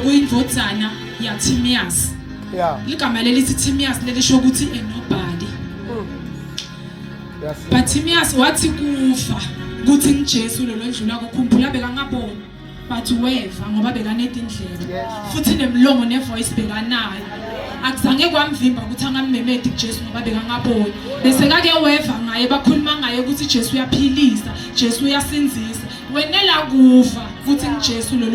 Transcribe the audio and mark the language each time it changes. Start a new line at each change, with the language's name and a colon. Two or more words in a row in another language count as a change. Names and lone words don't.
Swati: indvodzana yaTimaeus.
English: Yeah.
Swati: Ligama lelithi Timaeus lelisho ukuthi
English: a nobody.
Swati: But Timaeus wathi kufa kuthi ngiJesu lo londlula kokhumbula bekangaboni but weva ngoba bekanede indlela futhi nemlomo nevoice bekanayo akuzange kwamvimba ukuthi angammemedi kuJesu ngoba bekangaboni bese kake weva ngaye bakhuluma ngaye ukuthi Jesu uyaphilisa Jesu uyasinzisa wenela kufa kuthi ngiJesu lo